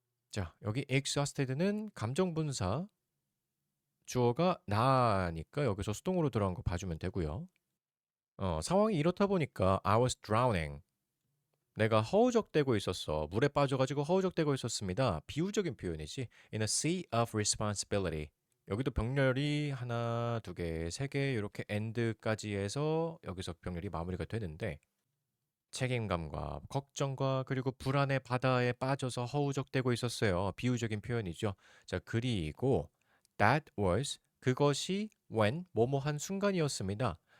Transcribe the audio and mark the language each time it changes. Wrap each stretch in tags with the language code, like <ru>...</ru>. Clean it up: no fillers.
<ko>자, 여기 exhausted는 감정 분사 주어가 나니까 여기서 수동으로 들어간 거 봐주면 되고요. 상황이 이렇다 보니까</ko> <en>I was drowning.</en> <ko>내가 허우적대고 있었어. 물에 빠져가지고 허우적대고 있었습니다. 비유적인 표현이지.</ko> <en>In a sea of responsibility.</en> <ko>여기도 병렬이 하나, 두 개, 세 개 이렇게 end까지 해서 여기서 병렬이 마무리가 되는데 책임감과 걱정과 그리고 불안의 바다에 빠져서 허우적대고 있었어요. 비유적인 표현이죠. 자, 그리고 that was 그것이 when 뭐뭐 한 순간이었습니다.</ko>